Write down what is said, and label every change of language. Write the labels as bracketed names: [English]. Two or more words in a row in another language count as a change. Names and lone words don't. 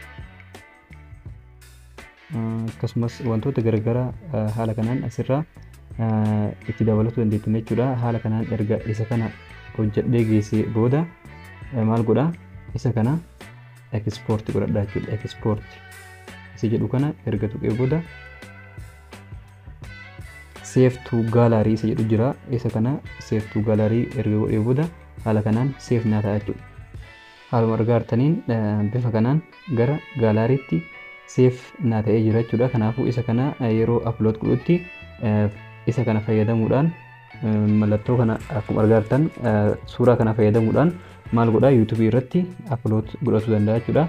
[Oromo] Akkasumas wantoota garaagaraa haala kanaan asirraa itti dabalatu dandeettan jechuudha. Haala kanaan erga isa kana hojjedhee geessee booda maal godhaa isa kana export godhadhaa jechuudha. Export isa jedhu kana erga tuqee booda [English] save to gallery [Oromo] isa jedhu jira. Isa kana [English] save to gallery [Oromo] erga godhee booda haala kanaan save naa ta'a jechuudha. Haaluma argaa jirtaniin bifa kanaan gara gaalaariitti save naa ta'ee jira jechuudha. Kanaafuu isa kana yeroo upload godhutti isa kana fayyadamuudhaan mallattoo kana akkuma argaa jirtan suuraa kana fayyadamuudhaan maal godhaa YouTube irratti upload godhatu danda'a jechuudha.